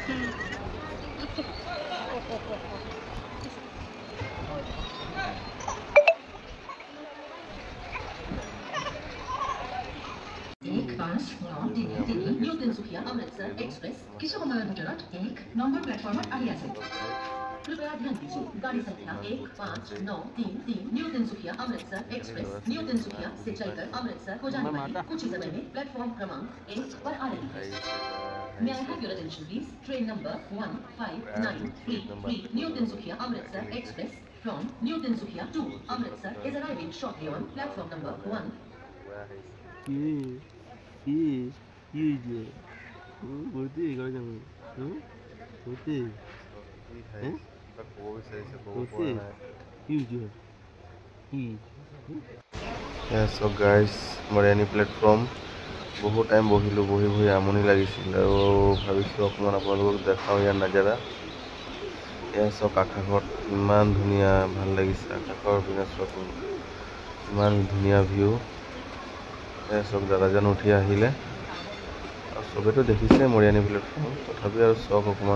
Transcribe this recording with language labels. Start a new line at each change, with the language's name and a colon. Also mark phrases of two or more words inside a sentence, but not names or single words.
Assamese: নিউ তিনচুকীয়া অমৃতসৰ এক্সপ্ৰেছ কিছু সময়ৰ ভিতৰত 1 নম্বৰ প্লেটফৰ্মত আহি আছে।
Hindi: कृपया ध्यान दीजिए, गाड़ी संख्या 1593 न्यू तिनसुकिया अमृतसर एक्सप्रेस न्यू तिनसुकिया से चलकर अमृतसर हो जाने वाली कुछ ही समय में प्लेटफॉर्म क्रमांक 1 पर आ रही है।
English: May I have your attention please? Train number 1593 New Tinsukia Amritsar Express from New Tinsukia to Amritsar is arriving shortly on platform number 1. So guys,
Assamese: মৰিয়ানী প্লেটফৰ্ম বহুত টাইম বহিলোঁ, বহি আমনি লাগিছিল আৰু ভাবিছোঁ অকণমান আপোনালোকক দেখাওঁ ইয়াৰ নাজাৰা। এয়া চাওক, আকাশত ইমান ধুনীয়া, ভাল লাগিছে। আকাশৰ পিনে চাওক, ইমান ধুনীয়া ভিউ। এয়া চাওক, দাদাজন উঠি আহিলে আৰু চবেতো দেখিছে মৰিয়ানী প্লেটফৰ্ম, তথাপি আৰু চাওক অকণমান।